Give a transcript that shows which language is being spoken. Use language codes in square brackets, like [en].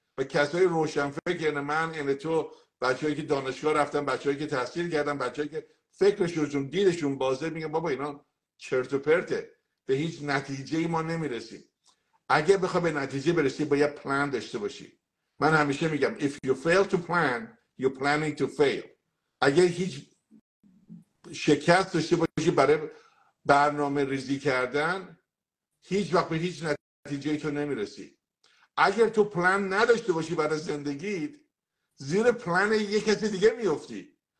[fa] و کسای روشنفکر، یعنی من، یعنی تو، بچه‌ای که دانشگاه رفتن، بچه‌ای که تحصیل کردن، بچه‌ای که فکرشون دیدشون بازه، میگن بابا اینا چرت و پرته، به هیچ نتیجه‌ای ما نمیرسیم. اگه بخوای به نتیجه برسی باید پلان داشته باشی. من همیشه میگم [en] if you fail to plan you're planning to fail. [fa] اگه هیچ شکست داشته باشی برای برنامه ریزی کردن، هیچ وقت به هیچ نتیجه تو نمیرسی. اگر تو پلان نداشته باشی برای زندگیت، زیر پلان یک کسی دیگه میفتی.